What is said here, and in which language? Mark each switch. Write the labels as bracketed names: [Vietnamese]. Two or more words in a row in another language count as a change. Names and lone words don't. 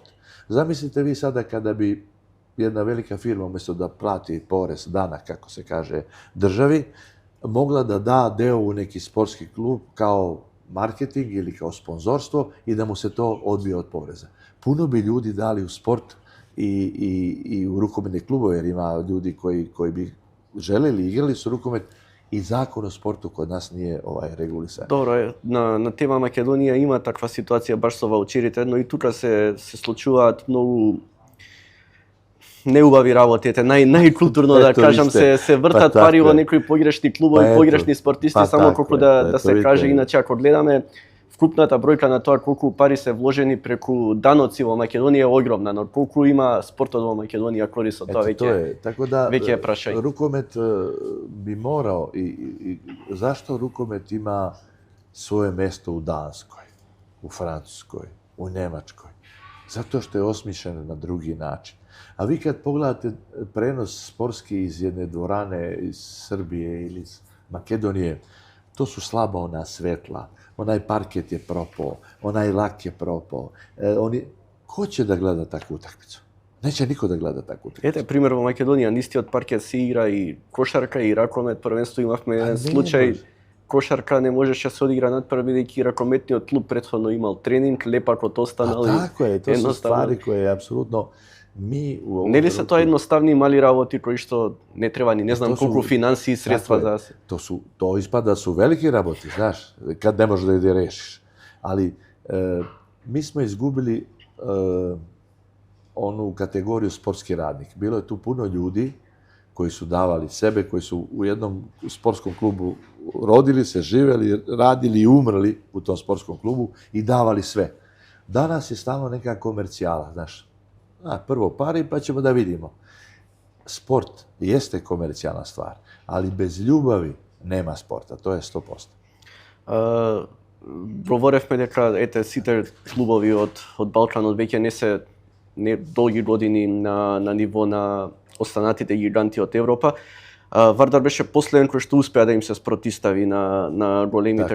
[Serbian] Zamislite vi sada kada bi jedna velika firma, umjesto da plati porez danak, kako se kaže, državi, mogla da da deo u neki sportski klub kao marketing ili kao sponzorstvo i da mu se to odbije od poreza. Puno bi ljudi dali u sport i u rukometne klubove, jer ima ljudi koji bi želeli, igrali su rukomet, i zakon o sportu kod nas nije regulisan. [Macedonian] Добро, на тема Македонија има таква ситуација баш со ваучерите, но и тука се случуваат многу неубави работи, најкултурно да кажам, се вртат пари во некои погрешни клубови, погрешни спортисти, само колку да се каже. Иначе ако гледаме вкупната бројка на тоа колку пари се вложени преку даноци во Македонија е огромна, но колку има спортот во Македонија корист од тоа веќе е прашање. [Serbian] Рукомет би морao и зашто рукомет има свое место у Данскoj, u Francuskoj, u Njemačkoj? Zato što je osmišljen na drugi način. A vi kad pogledate prenos sportski iz jedne dvorane iz Srbije ili iz Makedonije, to su slaba ona svetla, onaj parket je propao, onaj lak je propao. Ko će da gleda takvu utakmicu? Neće niko da gleda takvu utakmicu. [Macedonian] Ете, пример во Македонија, на истиот паркет се игра и кошарка и ракомет. Првенство имавме еден не, случај, боже. кошарка не можеше да се одигра надпрв, бидејќи ракометниот клуб претходно имал тренинг, лепакот останал и [Serbian] Tako je, to su stvari koje apsolutno mi u ovom [Macedonian] Нели се тоа едноставни мали работи кои што не треба ни не знам [Serbian] To su- [Macedonian] колку финансии и средства [Serbian] Tako je. [Macedonian] да се. [Serbian] To ispada da su veliki raboti, znaš, kad ne možeš da ih rešiš. Ali mi smo izgubili onu kategoriju sportski radnik. Bilo je tu puno ljudi koji su davali sebe, koji su u jednom sportskom klubu rodili se, živjeli, radili i umrli u tom sportskom klubu i davali sve. Danas je stalno neka komercijala, znaš. Prvo pari pa ćemo da vidimo. Sport jeste komercijalna stvar, ali bez ljubavi nema sporta, to je 100%. [Macedonian] Говоревме дека ете сите клубови од Балканот веќе не долги години на ниво на останатите гиганти од Европа. Вардар беше последен кој што успеа да им се спротистави на големите